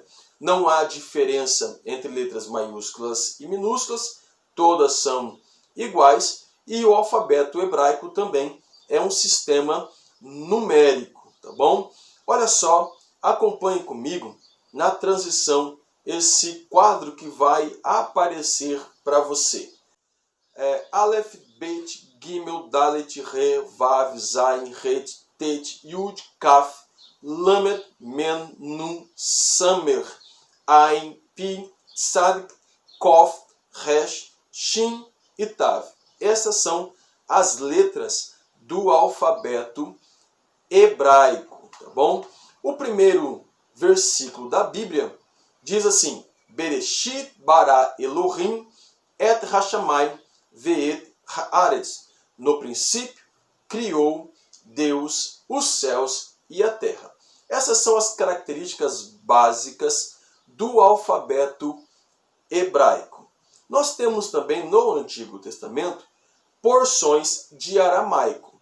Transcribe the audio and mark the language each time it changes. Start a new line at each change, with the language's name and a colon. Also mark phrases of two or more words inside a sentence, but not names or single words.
Portuguese: Não há diferença entre letras maiúsculas e minúsculas, todas são iguais, e o alfabeto hebraico também é um sistema numérico, tá bom? Olha só, acompanhe comigo na transição esse quadro que vai aparecer para você.
Hebrew: אלף, בית, גימל, דלת, הא, וו, זין, חית, טית, יוד, כף, למד, מם, נון, סמך, עין, פא, צדי, קוף, ריש, Shin e Tav.
Portuguese: Essas são as letras do alfabeto hebraico, tá bom? O primeiro versículo da Bíblia diz assim:
Hebrew: בראשית ברא אלהים את השמים ואת הארץ.
Portuguese: No princípio, criou Deus os céus e a terra. Essas são as características básicas do alfabeto hebraico. Nós temos também no Antigo Testamento porções de aramaico.